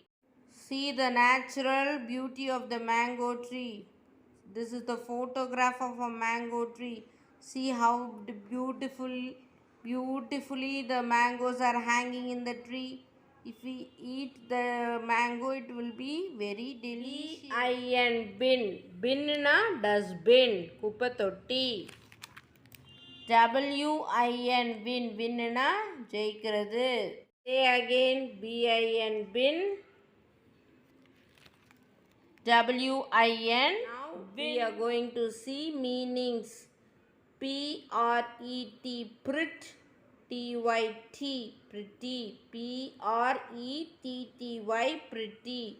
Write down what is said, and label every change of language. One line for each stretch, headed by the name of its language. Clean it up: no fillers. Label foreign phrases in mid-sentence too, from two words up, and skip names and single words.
English: See the natural beauty of the mango tree. This is the photograph of a mango tree. See how beautifully the mangoes are hanging in the tree. If we eat the mango, it will be very delicious. B-I-N, bin. Bin na dustbin.
Tamil: குப்பைத் தொட்டி.
English: W-I-N, win.
Tamil: Win நா ஜெயிக்கிறது.
English: Say again, B-I-N, bin. W-I-N. Now we are going to see meanings. P-R-E-T, prit. T-Y-T, pretty. P-R-E-T-T-Y, pretty.